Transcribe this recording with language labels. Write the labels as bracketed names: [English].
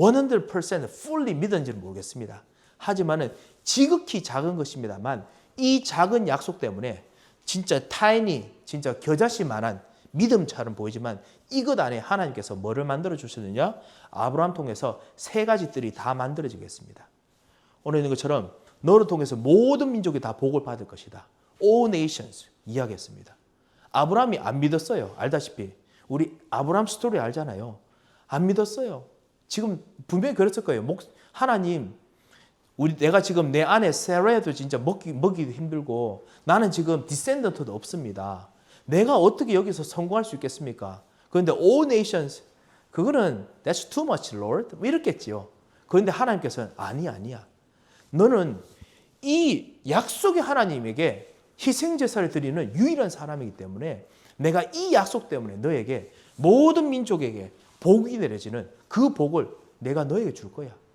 [English] 100% fully [Korean] 믿었는지는 모르겠습니다. 하지만은 지극히 작은 것입니다만 이 작은 약속 때문에 진짜 타이니, 진짜 겨자씨만한 믿음처럼 보이지만 이것 안에 하나님께서 뭐를 만들어 주셨느냐? 아브라함 통해서 세 가지 뜰이 다 만들어지겠습니다. 오늘 있는 것처럼 너를 통해서 모든 민족이 다 복을 받을 것이다. [English] All nations [Korean] 이야기했습니다. 아브라함이 안 믿었어요. 알다시피 우리 아브라함 스토리 알잖아요. 안 믿었어요. 지금 분명히 그랬을 거예요. 하나님, 내가 지금 내 아내 세라도 진짜 먹기도 힘들고 나는 지금 디센던트도 없습니다. 내가 어떻게 여기서 성공할 수 있겠습니까? 그런데 [English] all nations [Korean] 그거는 [English] that's too much, Lord. [Korean] 이랬겠지요. 그런데 하나님께서는 아니야. 너는 이 약속의 하나님에게 희생제사를 드리는 유일한 사람이기 때문에 내가 이 약속 때문에 너에게 모든 민족에게 복이 내려지는 그 복을 내가 너에게 줄 거야.